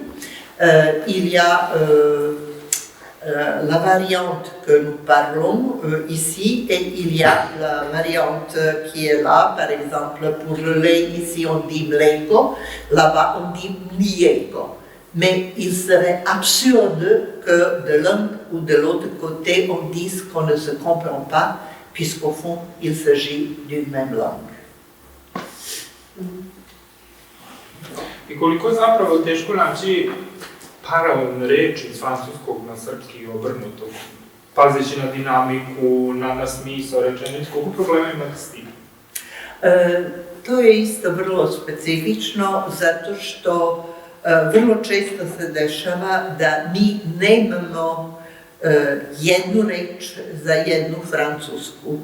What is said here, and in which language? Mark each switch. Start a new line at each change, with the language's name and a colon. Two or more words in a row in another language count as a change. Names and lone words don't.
French: Il y a la variante que nous parlons ici et il y a la variante qui est là, par exemple pour le lait, ici on dit mleko, là-bas on dit mlijeko. Mais il serait absurde que de l'un ou de l'autre côté on dise qu'on ne se comprend pas, puisqu'au fond il s'agit d'une même langue.
Serbian: I koliko je zapravo teško naći paralelne reči iz francuskog na srpski i obrnuto, pazeći na dinamiku, na smisao rečenicu, koliko problema imate s tim? To je isto vrlo specifično, zato što vrlo često se dešava da mi nemamo jednu reč za jednu francusku.